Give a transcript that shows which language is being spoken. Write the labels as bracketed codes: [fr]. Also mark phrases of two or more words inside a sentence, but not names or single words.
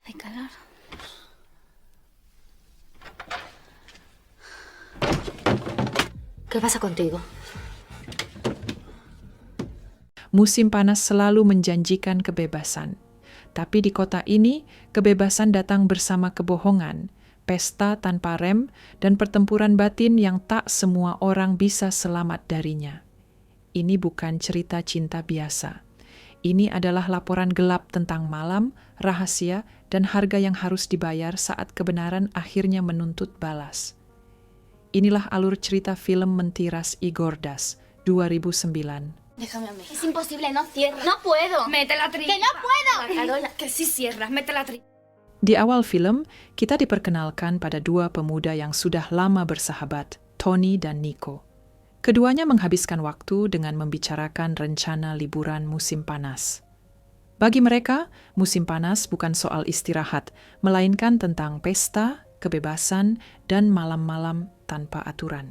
[es] Hay calor. ¿Qué pasa contigo? [id] Musim panas selalu menjanjikan kebebasan. Tapi di kota ini, kebebasan datang bersama kebohongan, pesta tanpa rem, dan pertempuran batin yang tak semua orang bisa selamat darinya. Ini bukan cerita cinta biasa. Ini adalah laporan gelap tentang malam, rahasia, dan harga yang harus dibayar saat kebenaran akhirnya menuntut balas. Inilah alur cerita film Mentiras y Gordas, 2009. [es] Déjame a mí. Es imposible, no cierra. ¡No puedo! ¡Mete la trilla! ¡Que no puedo! Carola, que sí cierras, mete la trilla. [id] Di awal film, kita diperkenalkan pada dua pemuda yang sudah lama bersahabat, Tony dan Nico. Keduanya menghabiskan waktu dengan membicarakan rencana liburan musim panas. Bagi mereka, musim panas bukan soal istirahat, melainkan tentang pesta, kebebasan, dan malam-malam tanpa aturan.